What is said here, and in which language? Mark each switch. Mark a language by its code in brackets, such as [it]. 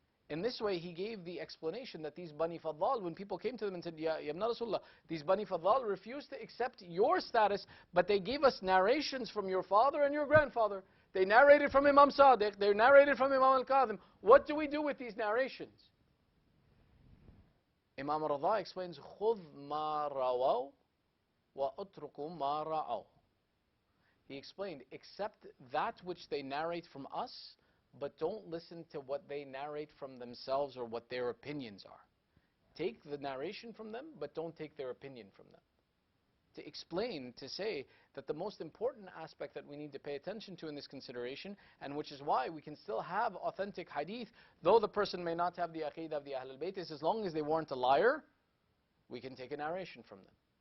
[en] In this way, he gave the explanation that these Bani Faddal, when people came to them and said, Ya Ibn Rasulullah, these Bani Faddal refused to accept your status, but they gave us narrations from your father and your grandfather. They narrated from Imam Sadiq, they narrated from Imam al-Qadhim. What do we do with these narrations? [ar] Imam Radha explains, خُذْ مَا رَوَوْا وَأُتْرُكُوا مَا رَعَوْا. [en] He explained, accept that which they narrate from us, but don't listen to what they narrate from themselves or what their opinions are. Take the narration from them, but don't take their opinion from them. To explain, to say that the most important aspect that we need to pay attention to in this consideration, and which is why we can still have authentic hadith, though the person may not have the aqidah of the Ahlul Bayt, is as long as they weren't a liar, we can take a narration from them.